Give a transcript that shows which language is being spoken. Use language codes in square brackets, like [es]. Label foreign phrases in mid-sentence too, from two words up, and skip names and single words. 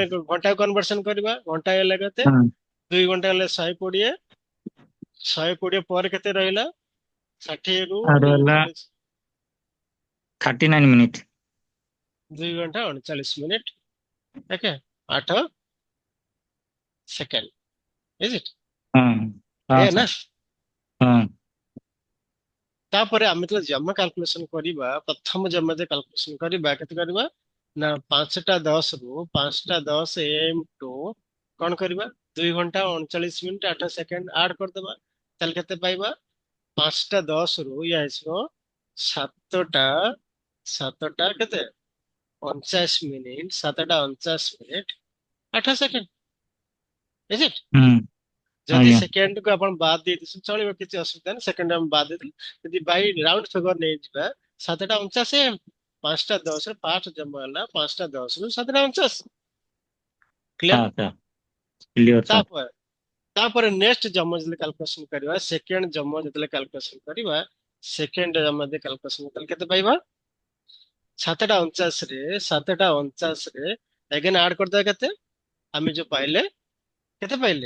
[or] ଆମେ ଘଣ୍ଟା କନଭର୍ସନ କରିବା। ଘଣ୍ଟା ହେଲେ କେତେ? 2 ଘଣ୍ଟା ହେଲେ 120, 120 ପରେ କେତେ ରହିଲା? 60 ରୁ ଆର ହେଲା 40, 39 ମିନିଟ। 2 ଘଣ୍ଟା 39 ମିନିଟ। [en] ଓକେ, 8 second. Is it? [or] ହଁ ହଁ ଏ ନା ସାର୍ ହଁ ତାପରେ ଆମେ ଯେତେବେଳେ ଜମା କାଲକୁଲେସନ କରିବା ପ୍ରଥମ ଜମା ଯେ କାଲକୁଲେସନ କରିବା କେତେ କରିବା ନା 5:10 AM ଟୁ କଣ କରିବା 2 ଘଣ୍ଟା 39 ମିନିଟ୍ 8 ସେକେଣ୍ଡ ଆଡ କରିଦବା ତାହେଲେ କେତେ ପାଇବା 5:10 ରୁ ଇଏ ଆସିବ ସାତଟା ସାତଟା କେତେ 49 ମିନିଟ୍ 7:49 ମିନିଟ୍ 8 ସେକେଣ୍ଡ [en] is it? [or] ହୁଁ ଯଦି ଆଜ୍ଞା ସେକେଣ୍ଡ କୁ ଆପଣ ବାଦ ଦେଇଦେଇଛନ୍ତି ଚଳିବ କିଛି ଅସୁବିଧା ନାହିଁ ସେକେଣ୍ଡ ଆମେ ବାଦ ଦେଇଦେଲୁ ଯଦି [en] by round figure [or] ନେଇଯିବା 7:49 5:10 ଫାଷ୍ଟ ଜନ୍ମ ହେଲା 5:10 7:49 କ୍ଲିୟର ହଁ ସାର୍ କ୍ଲିୟର ସାର୍ ତାପରେ ତାପରେ ନେକ୍ସଟ ଜନ୍ମ ଯେତେବେଳେ କାଲକୁଲେସନ କରିବା ସେକେଣ୍ଡ ଜନ୍ମ ଯେତେବେଳେ କାଲକୁଲେସନ କରିବା ସେକେଣ୍ଡ ଜନ୍ମ ଯେତେବେଳେ କାଲକୁଲେସନ କଲେ କେତେ ପାଇବା 7:49 ରେ ଏଗେନ ଆଡ କରିଦେବା କେତେ ଆମେ ଯୋଉ ପାଇଲେ କେତେ ପାଇଲେ